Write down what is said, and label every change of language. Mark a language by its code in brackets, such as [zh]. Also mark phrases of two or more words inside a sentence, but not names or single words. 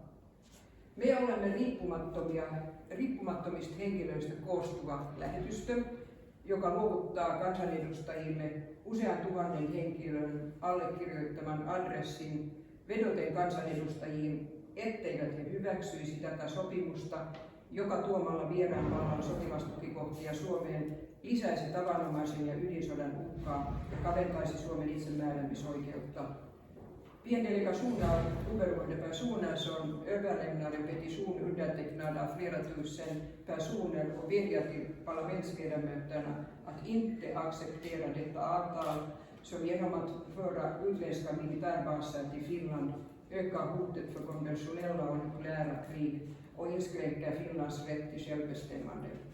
[fi] Me olemme riippumattomista henkilöistä koostuva lähetystö, joka luovuttaa kansanedustajille usean tuhannen henkilön allekirjoittaman adressin vedoten kansanedustajiin, etteivät he hyväksyisi tätä sopimusta, joka tuomalla vieraan vallan sotilastukikohtia Suomeen lisäisi tavanomaisen ja ydinsodan uhkaa ja kaventaisi Suomen itsemääräämisoikeutta. [sv] Piendelegationen av oberoende personer som överlämnar en petition undertecknad av flera tusen personer och vädjar till parlamentsledamöterna att inte acceptera detta avtal som genom att föra utländska militärbaser till Finland ökar hotet för konventionella och nukleära krig och inskränker Finlands rätt till självbestämmande.